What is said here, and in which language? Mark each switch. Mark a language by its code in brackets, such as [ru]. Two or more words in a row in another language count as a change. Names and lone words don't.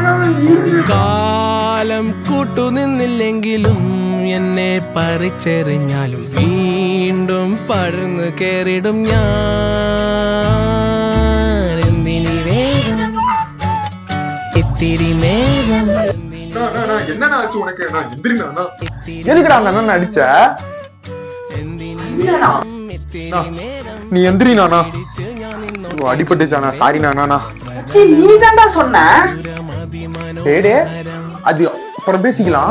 [ml] കാലം കൂട്ടുനിന്നില്ലെങ്കിലും എന്നെ പറിച്ചെറിഞ്ഞാലും വീണ്ടും പടർന്നു കേറിടും ഞാൻ. എന്തിനി വേഗം ഇത്തിരി നേരം [ta] என்னண்ணா ஆச்சு உனக்கு? எந்திரிண்ணா. எதுக்குடா அந்த அண்ணன் அடிச்ச? நீ எந்திரிண்ணா. அடிபட்டுச்சானா? சாரி நானா. நீ தான்டா சொன்ன. டேடே அது அப்புறம் பேசிக்கலாம்.